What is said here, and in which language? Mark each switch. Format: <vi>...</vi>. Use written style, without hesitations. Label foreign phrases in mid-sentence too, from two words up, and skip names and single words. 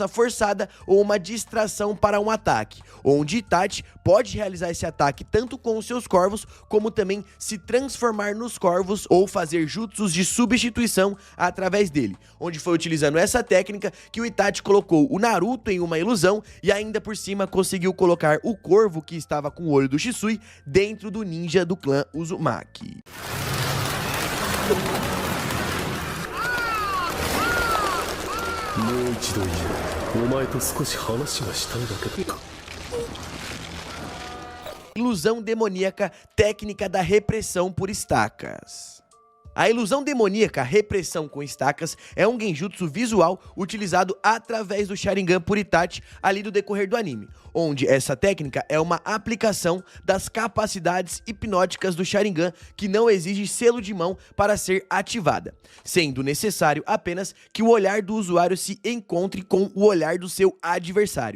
<pt>forçada ou uma distração para um ataque, onde Itachi pode realizar esse ataque tanto com os seus corvos, como também se transformar nos corvos ou fazer jutsus de substituição através dele, onde foi utilizando essa técnica que o Itachi colocou o Naruto em uma ilusão e ainda por cima conseguiu colocar o corvo que estava com o olho do Shisui dentro do ninja do clã Uzumaki.</pt> <ja>もう一度言う。お前と少し話がしたいだけだ。</ja> <pt>Ilusão demoníaca, técnica da repressão por estacas. A ilusão demoníaca, repressão com estacas, é um genjutsu visual utilizado através do Sharingan por Itachi ali do decorrer do anime, onde essa técnica é uma aplicação das capacidades hipnóticas do Sharingan que não exige selo de mão para ser ativada, sendo necessário apenas que o olhar do usuário se encontre com o olhar do seu adversário.</pt>